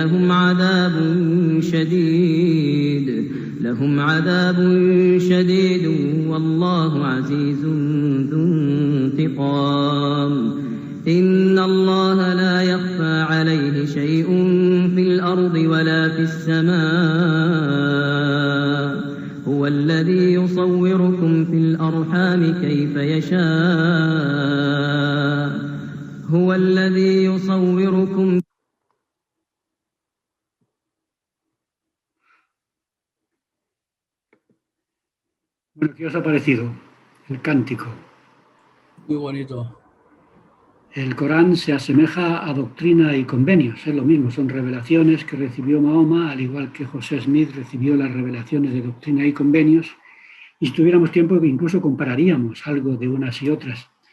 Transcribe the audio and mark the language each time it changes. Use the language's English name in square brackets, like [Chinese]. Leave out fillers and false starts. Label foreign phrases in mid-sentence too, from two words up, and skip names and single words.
[Arabic] لهم عذاب شديد والله عزيز ذو انتقام إن الله لا يخفى عليه شيء في الأرض ولا في السماء هو الذي يصوركم في الأرحام كيف يشاء هو الذي يصوركم [Spanish] Bueno, ¿qué os ha parecido el cántico? Muy bonito. El Corán se asemeja a doctrina y convenios, es lo mismo, son revelaciones que recibió Mahoma, al igual que José Smith recibió las revelaciones de doctrina y convenios, y si tuviéramos tiempo que incluso compararíamos algo de unas y otras.